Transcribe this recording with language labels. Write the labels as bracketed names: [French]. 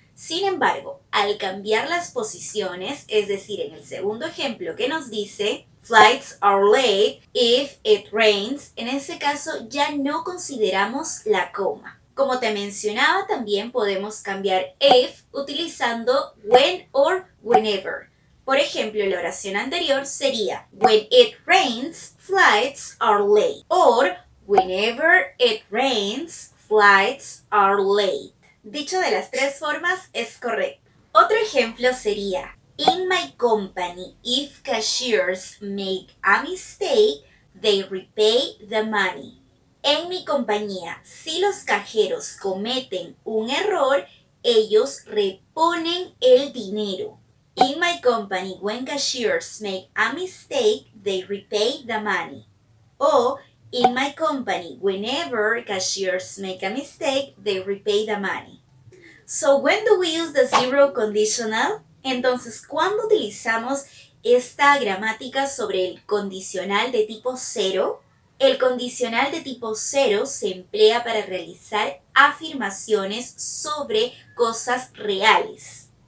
[Spanish] Sin embargo, al cambiar las posiciones, es decir, en el segundo ejemplo que nos dice [English] flights are late if it rains, [Spanish] en ese caso ya no consideramos la coma. Como te mencionaba, también podemos cambiar if utilizando when or whenever. Por ejemplo, la oración anterior sería [English] when it rains, flights are late. Or whenever it rains, flights are late. [Spanish] Dicho de las tres formas es correcto. Otro ejemplo sería [English] in my company, if cashiers make a mistake, they repay the money. [Spanish] En mi compañía, si los cajeros cometen un error, ellos reponen el dinero. [English] In my company, when cashiers make a mistake, they repay the money. O in my company, whenever cashiers make a mistake, they repay the money. So when do we use the zero conditional? [Spanish] Entonces, ¿cuándo utilizamos esta gramática sobre el condicional de tipo cero? El condicional de tipo cero se emplea para realizar afirmaciones sobre cosas reales.